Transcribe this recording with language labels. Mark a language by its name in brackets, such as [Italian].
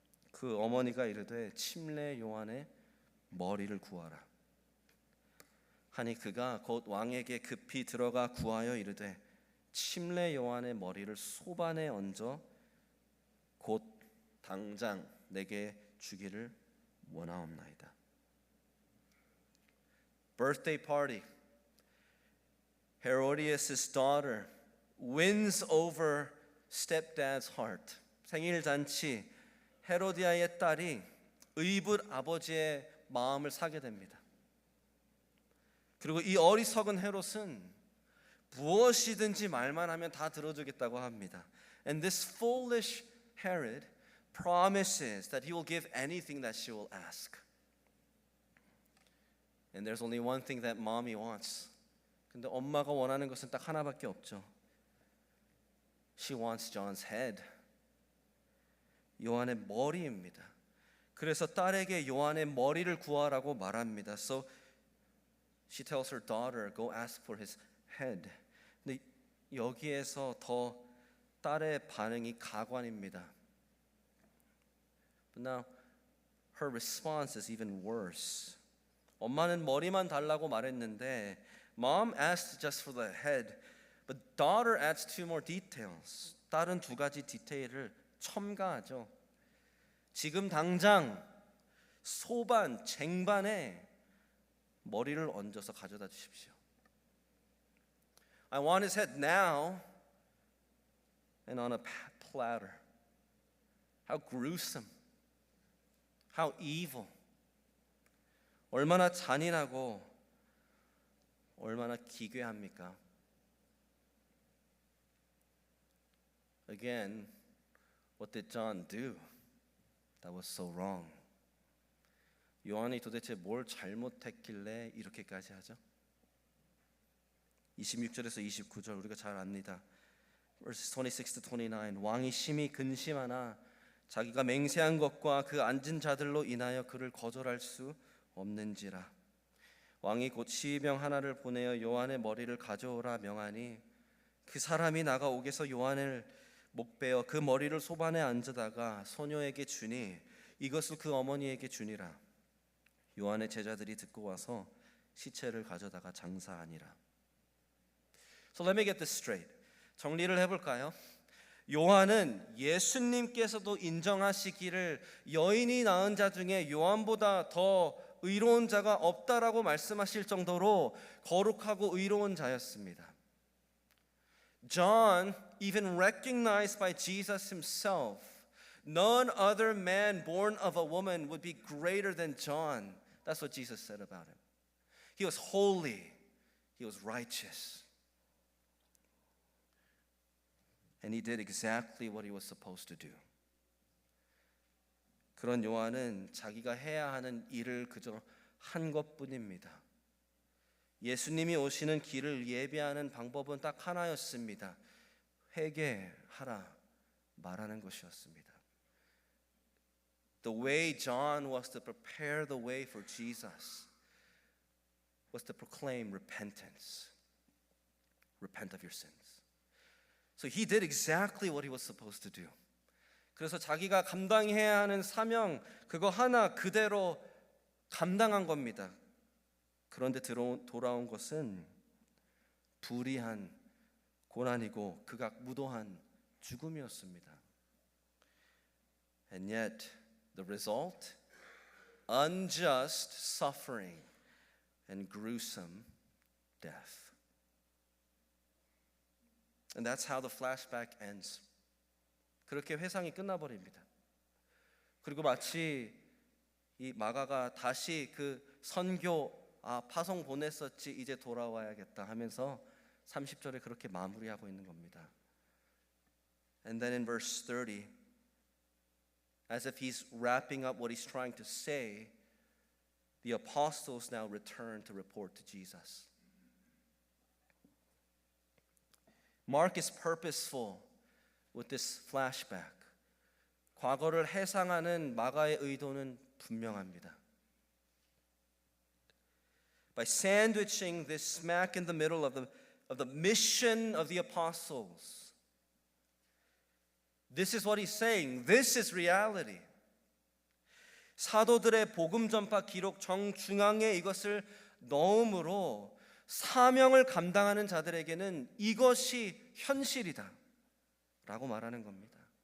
[Korean] 그 어머니가 이르되 침례 요한의 머리를 구하라 하니 그가 곧 왕에게 급히 들어가 구하여 이르되 침례 요한의 머리를 소반에 얹어 곧 당장 내게 주기를 원하옵나이다. [English] Birthday party. Herodias' daughter wins over stepdad's heart. [Korean] 생일 잔치. 헤로디아의 딸이 의붓 아버지의 마음을 사게 됩니다. 그리고 이 어리석은 헤롯은 무엇이든지 말만 하면 다 들어주겠다고 합니다. [English] And this foolish Herod promises that he will give anything that she will ask. And there's only one thing that mommy wants. [Korean] 근데 엄마가 원하는 것은 딱 하나밖에 없죠. [English] She wants John's head. [Korean] 요한의 머리입니다. 그래서 딸에게 요한의 머리를 구하라고 말합니다. [English] So she tells her daughter, go ask for his head. [Korean] 근데 여기에서 더 딸의 반응이 가관입니다. [English] But now her response is even worse. [Korean] 엄마는 머리만 달라고 말했는데 [English] Mom asked just for the head, but daughter adds two more details. [Korean] 딸은 두 가지 디테일을 첨가하죠. 지금 당장 소반, 쟁반에 머리를 얹어서 가져다 주십시오. [English] I want his head now and on a platter. How gruesome. How evil. [Korean] 얼마나 잔인하고 얼마나 기괴합니까? [English] Again, what did John do that was so wrong? [Korean] 요한이 도대체 뭘 잘못했길래 이렇게까지 하죠? 26절에서 29절 우리가 잘 압니다. [English] Verses 26 to 29. [Korean] 왕이 심히 근심하나 자기가 맹세한 것과 그 앉은 자들로 인하여 그를 거절할 수 없는지라. 왕이 곧 시병 하나를 보내어 요한의 머리를 가져오라 명하니 그 사람이 나가 옥에서 요한을 목베어 그 머리를 소반에 얹어다가 소녀에게 주니 이것을 그 어머니에게 주니라. 요한의 제자들이 듣고 와서 시체를 가져다가 장사하니라. [English] So let me get this straight. [Korean] 정리를 해볼까요? 요한은 예수님께서도 인정하시기를 여인이 낳은 자 중에 요한보다 더 의로운 자가 없다라고 말씀하실 정도로 거룩하고 의로운 자였습니다. [English] John even recognized by Jesus himself, none other man born of a woman would be greater than John. That's what Jesus said about him. He was holy. He was righteous. And he did exactly what he was supposed to do. [Korean] 그런 요한은 자기가 해야 하는 일을 그저 한 것뿐입니다. 예수님이 오시는 길을 예비하는 방법은 딱 하나였습니다. 회개하라 말하는 것이었습니다. [English] The way John was to prepare the way for Jesus was to proclaim repentance. Repent of your sins. So he did exactly what he was supposed to do. [Korean] 그래서 자기가 감당해야 하는 사명 그거 하나 그대로 감당한 겁니다. 그런데 돌아온 것은 불의한 고난이고 극악 무도한 죽음이었습니다. [English] And yet the result, unjust suffering and gruesome death. And that's how the flashback ends. [Korean] 그렇게 회상이 끝나버립니다. 그리고 마치 이 마가가 다시 그 선교 파송 보냈었지 이제 돌아와야겠다 하면서 30절에 그렇게 마무리하고 있는 겁니다. [English] And then in verse 30, as if he's wrapping up what he's trying to say, the apostles now return to report to Jesus. Mark is purposeful with this flashback. [Korean] 과거를 해상하는 마가의 의도는 분명합니다. [English] By sandwiching this smack in the middle of the mission of the apostles, this is what he's saying. This is reality. [Korean] 사도들의 복음 전파 기록 정중앙에 이것을 넣음으로 사명을 감당하는 자들에게는 이것이 현실이다 라고 말하는 겁니다.